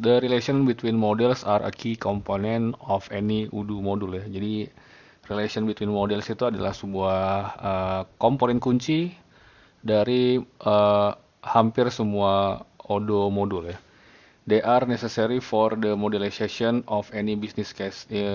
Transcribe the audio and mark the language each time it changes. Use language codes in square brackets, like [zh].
[en] The relation between models are a key component of any UDO modul ya. [id] Jadi relation between models itu adalah sebuah komponen kunci dari hampir semua ODO modul ya. [en] They are necessary for the modelization of any business case.